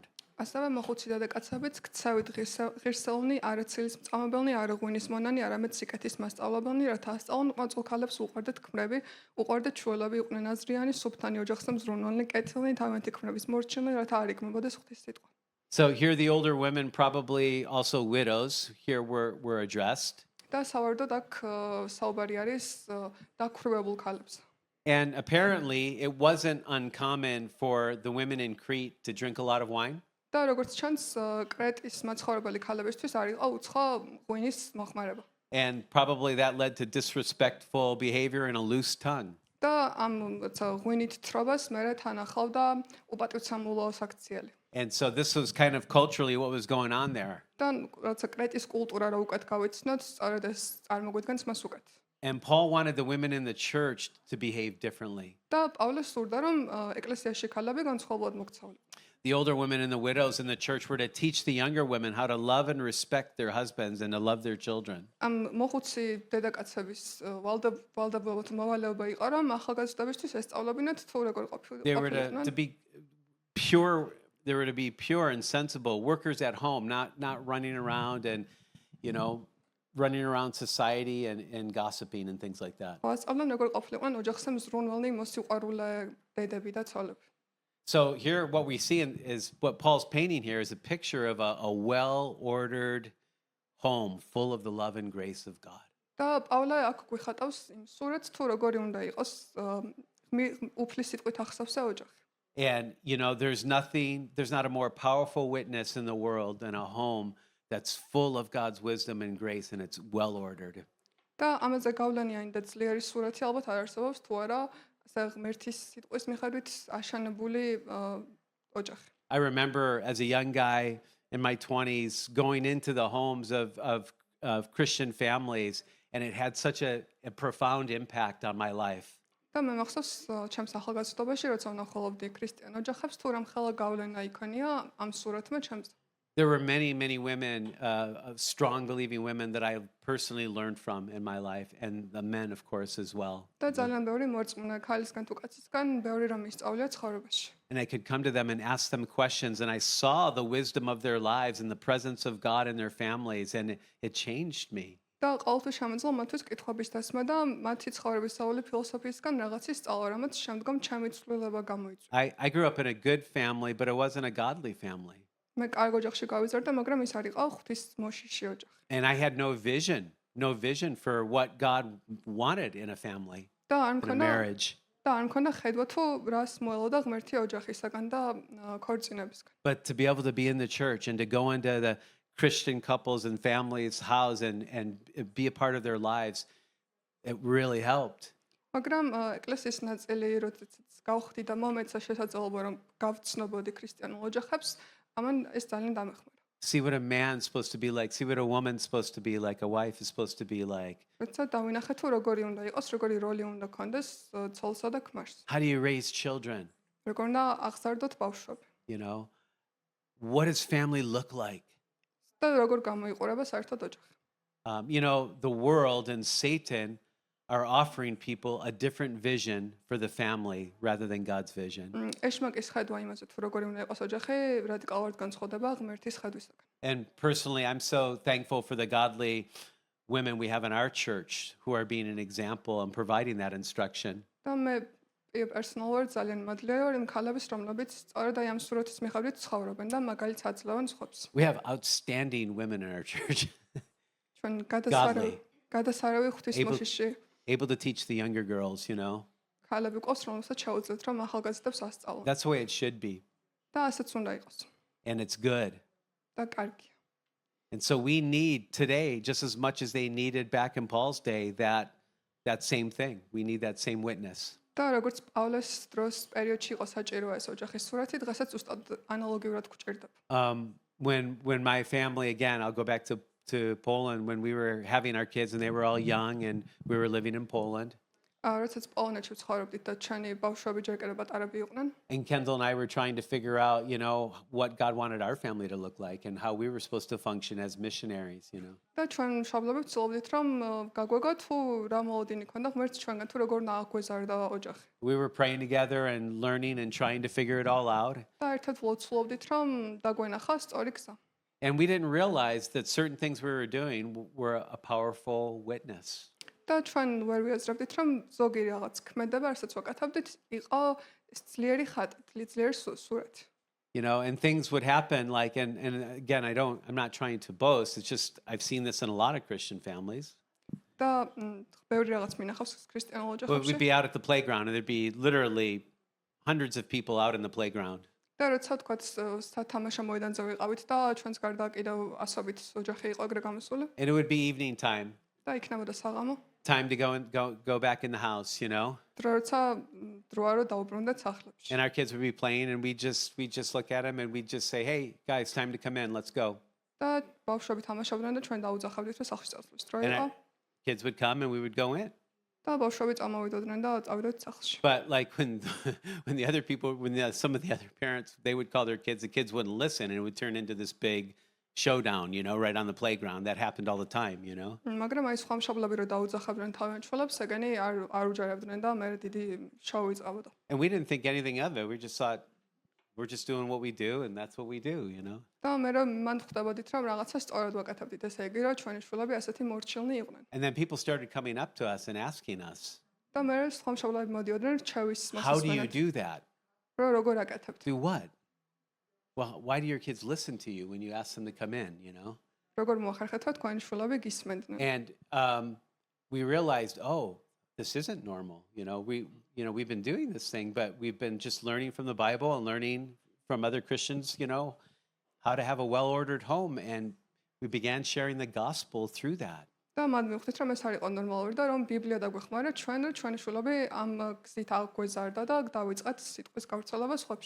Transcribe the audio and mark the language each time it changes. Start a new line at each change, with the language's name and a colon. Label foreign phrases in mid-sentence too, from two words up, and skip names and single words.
Georgian: ასევე მოხუცი დედაკაცებიც ქცევით ღირსეულნი, არაცილის მწამებელნი, არ ღვინის მონანი, არამედ სიკეთის მასწავლებელნი, რათა ასწავლონ ყვაწულ ქალებს უყვარდეთ ქმრები, უყვარდეთ ჩუელები, იყვნენ აზრიანი, სუფთანი, ოჯახზე მზრუნველნი, კეთილნი, თავიანთი ქმრების მორჩილნი, რათა არ იგმებოდეს ღვთის სიტყვა.
English: So here the older women, probably also widows, here were addressed.
Georgian: და სავარდოდ აქ საუბარი არის დაქვრივებულ ქალებს.
English: And apparently it wasn't uncommon for the women in Crete to drink a lot of wine.
Georgian: და როგორც ჩანს, კრეტის მაცხოვრებელი ქალებისთვის არ იყო უცხო ღვინის მოხმარება.
English: And probably that led to disrespectful behavior and a loose tongue.
Georgian: და ამ ღვინით თრობას მერე თან ახლავდა უპატივცემულო საქციელი.
English: And so this was kind of culturally what was going on there.
Georgian: და რაცა კრეტის კულტურა რა უკეთ გავიცნოთ, სწორედ ეს წარმოგვიდგენს მას უკეთ.
English: And Paul wanted the women in the church to behave differently.
Georgian: და პავლე სურდა რომ ეკლესიაში ქალები განსხვავებულად მოქცეულიყო.
English: The older women and the widows in the church were to teach the younger women how to love and respect their husbands and to love their children.
Georgian: ამ მოხუცი დედაკაცების ვალდებულება მოვალეობა იყო რომ ახალგაზრდებისთვის ესწავლებინათ თუ როგორ
English: They were to be pure. They were to be pure and sensible workers at home, not running around and running around society and gossiping and things like that.
Georgian: ასწავლენ როგორ ყოფილიყვნენ ოჯახზე მზრუნველნი, მოსიყვარულე დედები და ცოლები.
English: So here what we see is what Paul's painting here is a picture of a well-ordered home full of the love and grace of God.
Georgian: და პავლე აქ გვიხატავს იმ სურათს თუ როგორი უნდა იყოს უფლის სიტყვით ახსავსე ოჯახი.
English: And there's not a more powerful witness in the world than a home that's full of God's wisdom and grace and it's well ordered.
Georgian: და ამაზე გავლენიანი და ძლიერი სურათი ალბათ არ არსებობს თუ არა ღმერთის სიტყვის მიხედვით აშენებული ოჯახი.
English: I remember as a young guy in my 20s going into the homes of Christian families and it had such a profound impact on my life.
Georgian: და მე მახსოვს ჩემს ახალგაზრდობაში როცა ვნახულობდი ქრისტიან ოჯახებს თუ რამ ხელა გავლენა იქონია ამ სურათმა ჩემს.
English: There were many women, strong believing women that I personally learned from in my life, and the men, of course, as well.
Georgian: და ძალიან ბევრი მორწმუნე ქალისგან თუ კაცისგან ბევრი რამ ისწავლია ცხოვრებაში.
English: And I could come to them and ask them questions, and I saw the wisdom of their lives and the presence of God in their families, and it changed me.
Georgian: და ყოველთვის შემეძლო მათთვის კითხვების დასმა და მათი ცხოვრებისეული ფილოსოფიისგან რაღაცის სწავლა, რამაც შემდგომ ჩემი ცვლილება გამოიწვია.
English: I grew up in a good family, but it wasn't a godly family.
Georgian: მე კარგ ოჯახში გავიზარდა, მაგრამ ის არ იყო ღვთის მოშიში ოჯახი.
English: And I had no vision for what God wanted in a family,
Georgian: და არ
English: in a
Georgian: მქონდა
English: marriage.
Georgian: და არ მქონდა ხედვა თუ რას მოელოდა ღმერთი ოჯახისაგან და ქორწინებისგან.
English: But to be able to be in the church and to go into the Christian couples and families' house and be a part of their lives, it really helped.
Georgian: მაგრამ ეკლესიის ნაწილი როდესაც გავხდი და მომეცა შესაძლებლობა რომ გავცნობოდი ქრისტიანულ ოჯახებს, ამან ეს ძალიან დამეხმარა.
English: See what a man's supposed to be like. See what a woman's supposed to be like. A wife is supposed to be like.
Georgian: როცა დავინახე თუ როგორი უნდა იყოს, როგორი როლი უნდა ქონდეს ცოლსა და ქმარს.
English: How do you raise children?
Georgian: როგორ უნდა აღზარდოთ ბავშვები.
English: You know, what does family look like?
Georgian: და როგორ გამოიყურება საერთოდ ოჯახი.
English: You know, the world and Satan are offering people a different vision for the family rather than God's vision.
Georgian: ეშმაკის ხედვა იმაზე თუ როგორი უნდა იყოს ოჯახი, რადიკალურად განსხვავდება ღმერთის ხედვისაგან.
English: And personally, I'm so thankful for the godly women we have in our church who are being an example and providing that instruction.
Georgian: და მე პერსონალურად ძალიან მადლიერია იმ ქალებს, რომლებიც სწორედ აი ამ სურათის მიხედვით ცხოვრობენ და მაგალითს აძლევენ სხვებს.
English: We have outstanding women in our church,
Georgian: ჩვენ
English: Godly.
Georgian: გადასარავი ღვთის
English: Able-
Georgian: მოშიში
English: able to teach the younger girls, you know.
Georgian: ქალები ყავს, რომელსაც შეუძლიათ რომ ახალგაზრდებს ასწავლონ.
English: That's the way it should be.
Georgian: და ასეც უნდა იყოს.
English: And it's good.
Georgian: და კარგია.
English: And so we need today, just as much as they needed back in Paul's day, that same thing. We need that same witness.
Georgian: და როგორც პავლეს დროს პერიოდში იყო საჭირო ეს ოჯახის სურათი, დღესაც უბრალოდ ანალოგიურად გვჭირდება.
English: When my family, again, I'll go back to Poland, when we were having our kids and they were all young and we were living in Poland.
Georgian: როდესაც პოლონეთში ვცხოვრობდით და ჩვენი ბავშვები ჯერ კიდევ პატარები იყვნენ.
English: And Kendall and I were trying to figure out, you know, what God wanted our family to look like and how we were supposed to function as missionaries, you know.
Georgian: და ჩვენ მშობლები ვცდილობდით რომ გაგვეგოთ თუ რა მოლოდინი ქონდა ღმერთს ჩვენგან თუ როგორ უნდა აგვეზარდა ოჯახი.
English: We were praying together and learning and trying to figure it all out.
Georgian: და ერთად ვლოცულობდით რომ დაგვენახა სწორი გზა.
English: And we didn't realize that certain things we were doing were a powerful witness.
Georgian: და ჩვენ ვერ ვიაზრებდით რომ ზოგი რაღაც ქმედება, რასაც ვაკეთებდით, იყო ძლიერი ხატი, ძლიერი სურათი.
English: You know, and things would happen like, and again, I'm not trying to boast. It's just, I've seen this in a lot of Christian families.
Georgian: და ბევრი რაღაც მინახავს ქრისტიანულ
English: But
Georgian: ოჯახებში.
English: we'd be out at the playground and there'd be literally hundreds of people out in the playground.
Georgian: და როცა თქვათ სათამაშო მოედანზე ვიყავით და ჩვენს გარდა კიდევ ასობით ოჯახი იყო ეგრე გამოსული
English: And it would be evening time,
Georgian: და იქნებოდა საღამო.
English: time to go back in the house, you know.
Georgian: დრო როცა დროა რომ დაუბრუნდეთ სახლებში.
English: And our kids would be playing and we just look at them and we'd just say, "Hey, guys, time to come in. Let's go."
Georgian: და ბავშვები თამაშობდნენ და ჩვენ დაუძახავდით რომ სახლში წასვლის დრო
English: And
Georgian: იყო.
English: kids would come and we would go in.
Georgian: და ბავშვები წამოვიდოდნენ და წავიდოდით სახლში.
English: But like when the other people, some of the other parents, they would call their kids, the kids wouldn't listen, and it would turn into this big showdown, you know, right on the playground. That happened all the time, you know.
Georgian: მაგრამ აი სხვა მშობლები რომ დაუძახავდნენ თავიანთ შვილებს, ეგენი არ უჯერებდნენ და მე დიდი შოუ იწყებოდა.
English: And we didn't think anything of it. We just thought we're just doing what we do, and that's what we do, you know.
Georgian: და მე რომ მან ხვდებოდით რომ რაღაცა სწორად ვაკეთებდით, ესე იგი რომ ჩვენი შვილები ასეთი მორჩილნი იყვნენ.
English: And then people started coming up to us and asking us,
Georgian: და მე სხვა მშობლები მოდიოდნენ რჩევის
English: "How do you
Georgian: მოსასმენად.
English: do that?
Georgian: რომ როგორ აკეთებთ?
English: Do what? Well, why do your kids listen to you when you ask them to come in, you know?" როგორ მოახერხეთ რომ თქვენი შვილები გისმენდნენ? And we realized, oh, this isn't normal. We've been doing this thing, but we've been just learning from the Bible and learning from other Christians, you know, how to have a well-ordered home. And we began sharing the gospel through that.
Georgian: და მან მივხვდით რომ ეს არ იყო ნორმალური და რომ ბიბლია დაგვეხმარა ჩვენი შვილები ამ გზით აგვეზარდა და დავიწყეთ სიტყვის გავრცელება სხვებში.